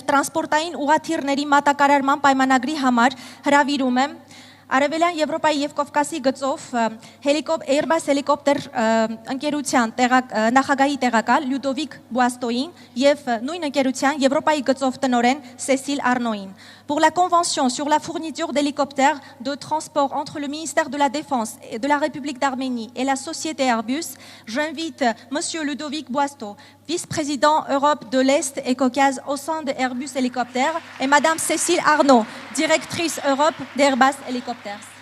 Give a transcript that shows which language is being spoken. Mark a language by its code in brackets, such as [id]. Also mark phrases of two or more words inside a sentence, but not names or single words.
[hy] տրանսպորտային ուղաթիռների մատակարարման պայմանագրի համար հրավիրում եմ Արևելյան Եվրոպայի եւ Կովկասի գծով Airbus հելիկոպտեր ընկերության նախագահի տեղակալ Լյուդովիկ Բուաստոին եւ նույն ընկերության Եվրոպայի գծով տնօրեն Սեսիլ Արնոին. [fr] Pour la convention sur la fourniture d'hélicoptères de transport entre le ministère de la Défense et de la République d'Arménie et la société Airbus, j'invite M. Ludovic Boisteau, vice-président Europe de l'Est et Caucase au sein de Airbus Hélicoptères, et Mme Cécile Arnaud, directrice Europe d'Airbus Hélicoptères.